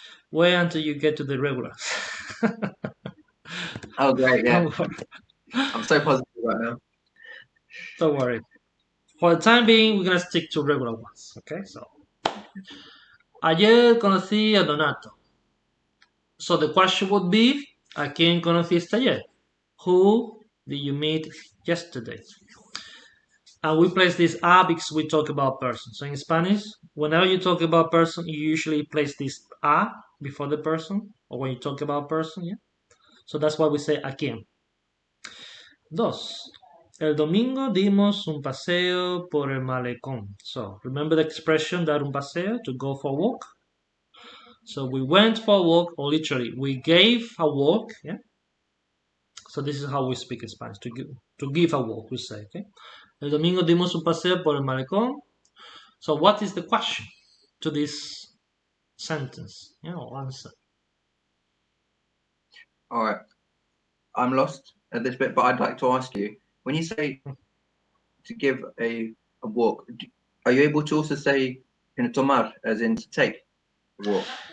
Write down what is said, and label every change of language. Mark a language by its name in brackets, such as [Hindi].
[English] Wait until you get to the regulars. Oh, great. Yeah. Don't worry. I'm so positive right now. Don't worry. For the time being, we're gonna stick to regular ones. [Spanish] Okay. So ayer conocí a Donato. [English] So the question would be, [Spanish] ¿a quién conociste ayer? [English] Who did you meet yesterday? And we place this a because we talk about person. So in Spanish, whenever you talk about person, you usually place this a before the person, or when you talk about person, yeah. So that's why we say [Spanish] a quién. Dos. El domingo dimos un paseo por el malecón. [English] So remember the expression [Spanish] dar un paseo, [English] to go for a walk. So we went for a walk, or literally we gave a walk. Yeah. So this is how we speak in Spanish, to give a walk, we say. Okay. [Spanish] El domingo dimos un paseo por el malecón. [English] So what is the question to this sentence? Answer. All right. I'm lost at this bit, but I'd like to ask you when you say to give a walk, are you able to also say in tomar, as in to take a walk?